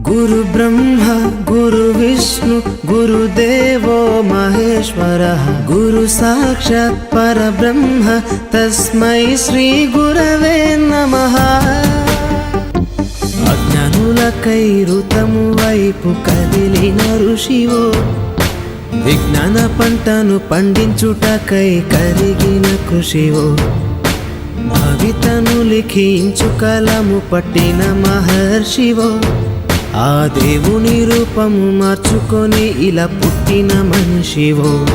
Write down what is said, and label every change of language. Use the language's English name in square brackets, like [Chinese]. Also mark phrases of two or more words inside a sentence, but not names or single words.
[Sanskrit] ಗುರು ಬ್ರಹ್ಮ ಗುರು ವಿಷ್ಣು ಗುರುದೇವೋ ಮಹೇಶ್ವರ ಗುರು ಸಾಕ್ಷಾತ್ ಪರಬ್ರಹ್ಮ ತಸ್ಮೈ ಶ್ರೀ ಗುರವೇ నమః. [Telugu] అజ్ఞానులకై ఋతము వైపు కదిలిన ఋషివో, విజ్ఞాన పంటను పండించుటకై కరిగిన కృషివో, భవితను లిఖించు కలము పట్టిన మహర్షివో, ఆ దేవుని రూపము మార్చుకొని ఇలా పుట్టిన మనిషివో.